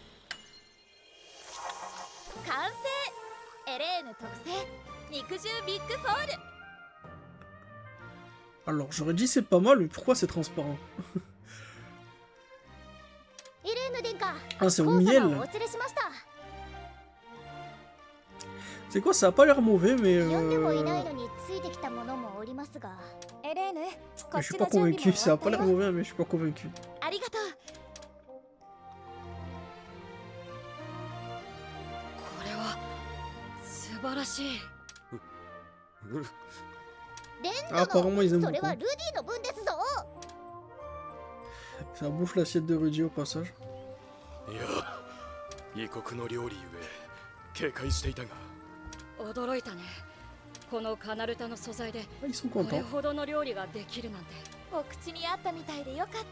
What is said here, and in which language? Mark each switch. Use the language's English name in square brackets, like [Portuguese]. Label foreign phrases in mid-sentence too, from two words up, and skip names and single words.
[Japanese] 完成。エレーヌ特製肉汁ビッグフォール。 [French] Alors j'aurais dit c'est pas mal, mais pourquoi c'est transparent? [Japanese] イレーヌ殿下、 [French] Ah c'est au [Japanese] コウ様 [French] miel. [Japanese] をお連れしました。 [French] C'est quoi, ça a pas l'air mauvais mais [Japanese] 呼んでもいないのについてきたものもおりますが。エレーヌこ [French] je [Japanese] っ [French] suis [Japanese] ち [French] pas [Japanese] の準備も [French] convaincu, [Japanese] 終 [French] ça [Japanese] わ [French] a [Japanese] っ [French] pas [Japanese] た [French] l'air [Japanese] よ [French] mauvais mais je suis pas convaincu. [Japanese] ありがとう。これは素晴らしい。レン [French] Ah [Japanese] ド [French] apparemment ils aiment [Japanese] それ [French] beaucoup. [Japanese] はルディの分ですぞ。 [French] Ça bouffe l'assiette de Rudy au passage. [Japanese] いや異国の料理ゆえ警戒していたが驚いたね。このカナルタの素材で [French] Ah, ils sont [Japanese] これ [French] contents. [Japanese] ほどの料理ができるなんて。お口に合ったみたいでよかった。